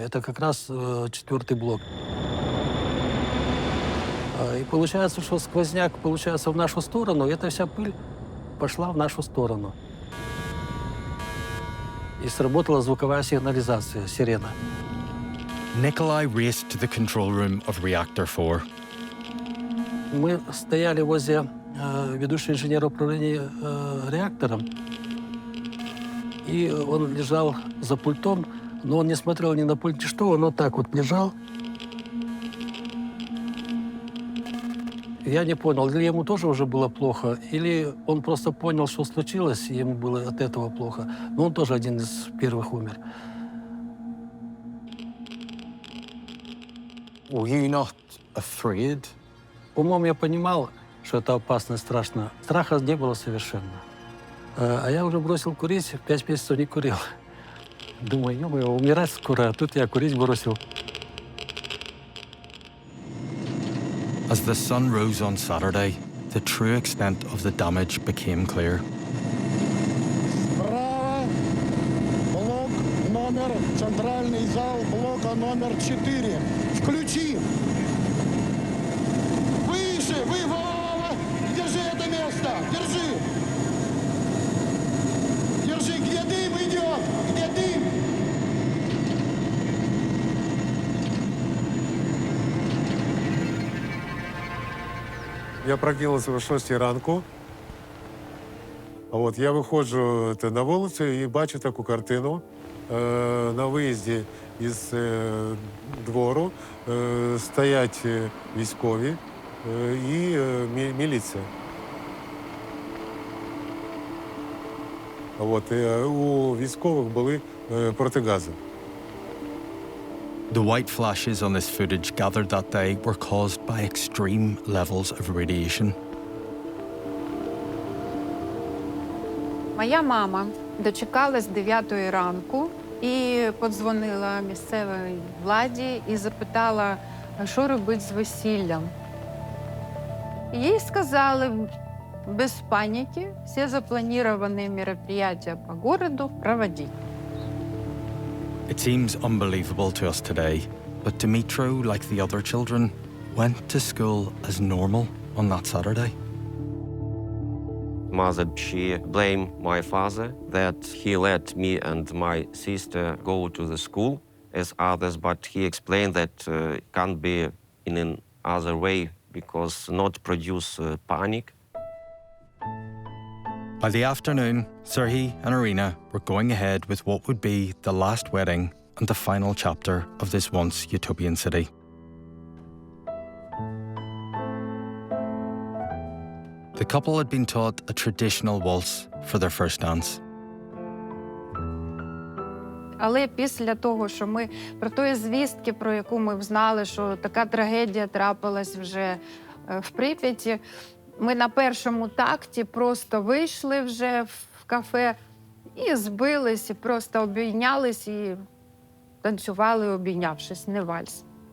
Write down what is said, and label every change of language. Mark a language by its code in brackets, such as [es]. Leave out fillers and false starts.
[ru] Это как раз 4-й блок. И получается, что сквозняк в нашу сторону, и эта вся пыль пошла в нашу сторону. И сработала звуковая сигнализация, сирена. [en] Nikolai raced to the control room of Reactor 4. [ru] Мы стояли возле ведущего инженера управления реактором, и он лежал за пультом, но он не смотрел ни на пульт, ни что, он вот так вот лежал. Я не понял, или ему тоже уже было плохо, или он просто понял, что случилось, и ему было от этого плохо. Но он тоже один из первых умер. [en] Were you not afraid? [ru] Умом я понимал, что это опасно и страшно. Страха не было совершенно. А я уже бросил курить, 5 месяцев не курил. Думаю, ё-моё, умирать скоро, а тут я курить бросил. [en] As the sun rose on Saturday, the true extent of the damage became clear. [ru] Справа блок номер, центральный зал блока номер 4. Включи. Выше, Вова, держи это место, держи. Держи, где дым идет, где дым. [uk] Я прокинувся о 6 ранку. От, я виходжу на вулицю і бачу таку картину. На виїзді із двору стоять військові і міліція. От, у військових були протигази. [en] The white flashes on this footage gathered that day were caused by extreme levels of radiation. [uk] Моя мама дочекалась 9-ї ранку і подзвонила місцевій владі і запитала, що робити з весіллям. Їй сказали, без паніки, всі заплановані [ru] мероприятия по городу [uk] проводити. [en] It seems unbelievable to us today, but Dmytro, like the other children, went to school as normal on that Saturday. mother, she blamed my father that he let me and my sister go to the school as others, but he explained that it can't be in an other way because not produce panic. By the afternoon, Serhii and Irina were going ahead with what would be the last wedding and the final chapter of this once utopian city. The couple had been taught a traditional waltz for their first dance. [uk] Але після того, що ми про тої звістки, про яку ми знали, що така трагедія трапилась вже в Прип'яті, ми на першому такті просто вийшли вже в кафе і збились, і просто обійнялись, і танцювали, обійнявшись, не вальс.